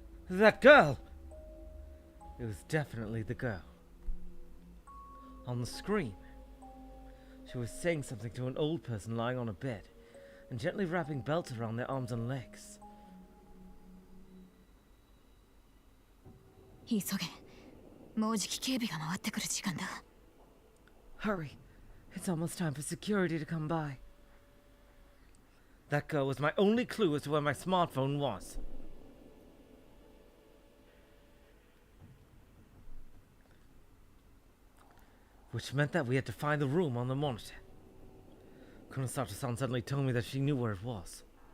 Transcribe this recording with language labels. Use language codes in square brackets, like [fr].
[en] That girl! It was definitely the girl. On the screen, she was saying something to an old person lying on a bed and gently wrapping belts around their arms and legs. [ja] 急げ。もうじき警備が回ってくる時間だ。 [en] Hurry. It's almost time for security to come by. That girl was my only clue as to where my smartphone was. Which meant that we had to find the room on the monitor. Kunasato-san suddenly told me that she knew where it was.